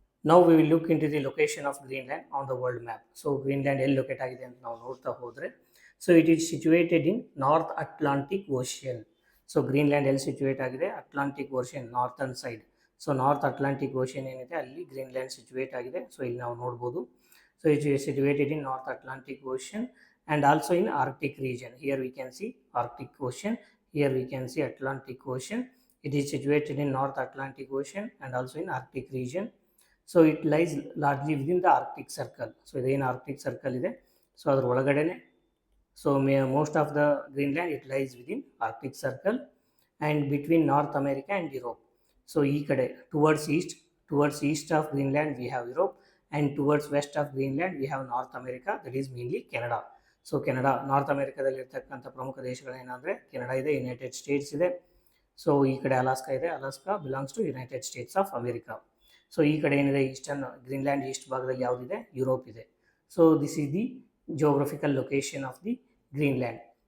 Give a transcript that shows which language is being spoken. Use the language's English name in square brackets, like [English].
[English] Now we will look into the location of Greenland on the world map. [Kannada] Greenland ಎಲ್ಲಿ locate ಆಗಿದೆ ಅಂತ ನಾವು ನೋಡ್ತಾ ಹೋದರೆ, [English] It is situated in North Atlantic Ocean. [Kannada] Greenland ಎಲ್ಲಿ situate ಆಗಿದೆ, Atlantic ocean ನಾರ್ತರ್ನ್ side. North Atlantic ocean ಏನಿದೆ ಅಲ್ಲಿ ಗ್ರೀನ್ಲ್ಯಾಂಡ್ ಸಿಚುವೇಟ್ ಆಗಿದೆ. ಇಲ್ಲಿ ನಾವು ನೋಡ್ಬೋದು. [English] It is situated in North Atlantic Ocean and also in Arctic region. Here we can see Arctic Ocean, here we can see Atlantic Ocean. It is situated in North Atlantic Ocean and also in Arctic region. It lies largely within the Arctic Circle. [Kannada] Iದೇನು Arctic Circle ಇದೆ, ಅದರ ಒಳಗಡೆನೆ [English] So most of the Greenland, it lies within Arctic Circle and between North America and Europe. So [Kannada] ಈ ಕಡೆ [English] towards east of Greenland we have Europe, and towards west of Greenland we have North America, that is mainly Canada. [Kannada] So Canada, north ಅಮೆರಿಕಾದಲ್ಲಿ ಇರ್ತಕ್ಕಂಥ ಪ್ರಮುಖ ದೇಶಗಳೇನಂದರೆ Canada ಇದೆ, United States ಇದೆ. So ಈ ಕಡೆ Alaska ಇದೆ, [English] Alaska belongs to United States of America. [Kannada] So ಈ ಕಡೆ ಏನಿದೆ ಈಸ್ಟರ್ನ್ ಗ್ರೀನ್ಲ್ಯಾಂಡ್ ಈಸ್ಟ್ ಭಾಗದಲ್ಲಿ ಯಾವುದಿದೆ, ಯುರೋಪ್ ಇದೆ. [English] So this is the geographical location of the Greenland.